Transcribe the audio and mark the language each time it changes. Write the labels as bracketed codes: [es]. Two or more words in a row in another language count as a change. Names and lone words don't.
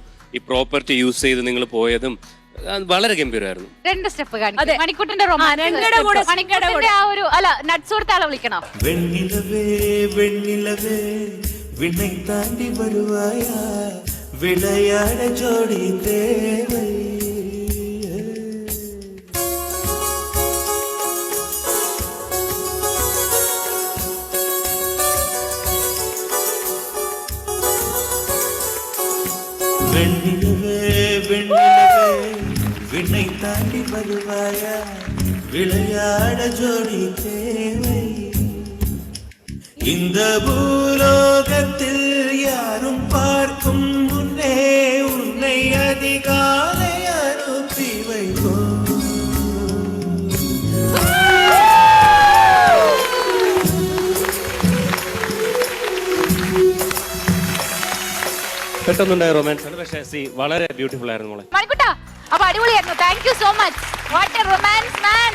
[ml] ഈ [en] property use [ml] ചെയ്ത് നിങ്ങൾ പോയതും വളരെ ഗംഭീരമായിരുന്നു. 2 സ്റ്റെപ്പ് കാണിക്കും മണിക്കുട്ടന്റെ മണിക്കുട്ടന്റെ ആ ഒരു അല്ല നട്സ് കൊടുത്ത ആളെ വിളിക്കണോ? [ta] வெண்ணிலவே வெண்ணிலவே விண்ணை தாண்டி வருவாயா விளையாட ஜோடி தேவை. வெண்ணிலவே வெண்ணிலவே விண்ணை தாண்டி வருவாயா விளையாட ஜோடி தேவை. இந்த பூலோகத்தில் யாரும் பார்க்கும் முன்னே உன்னை அதிகாலை அனுப்பி வைப்போம். [ml] പെട്ടെന്നുണ്ടായ റൊമാൻസ് ആണ്, പക്ഷേ വളരെ ബ്യൂട്ടിഫുൾ ആയിരുന്നു മോളെ. മണിക്കുട്ടാ അപ്പൊ അടിപൊളിയായിരുന്നു. [en] thank you so much. what a romance man.